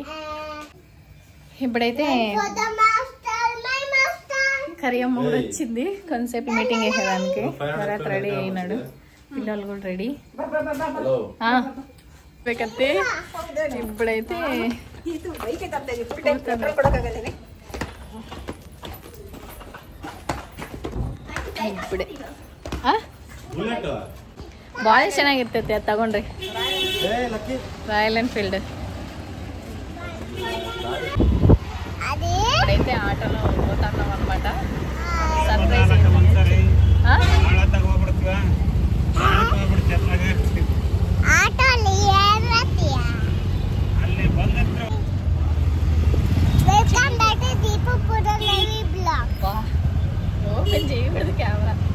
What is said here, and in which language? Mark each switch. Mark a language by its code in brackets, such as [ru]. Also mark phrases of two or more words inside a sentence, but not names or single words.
[te] ఇప్పుడైతే కరియమ్మ కూడా వచ్చింది కొంతసేపు మీటింగ్ వేసేదానికి. తర్వాత రెడీ అయినాడు, పిల్లలు కూడా రెడీ. కత్తే ఇప్పుడైతే ఇప్పుడే [kn] ಬಾಲ್ ಚೆನ್ನಾಗಿರ್ತೈತೆ, ಅದು ತಗೊಂಡ್ರಿ. [te] ರಾಯಲ್ ಎನ್ಫೀಲ್ಡ್ ఇప్పుడైతే ఆటోలో పోతున్నాం అనమాట. సర్ప్రైజ్ ఓపెన్ చేయకూడదు కెమెరా.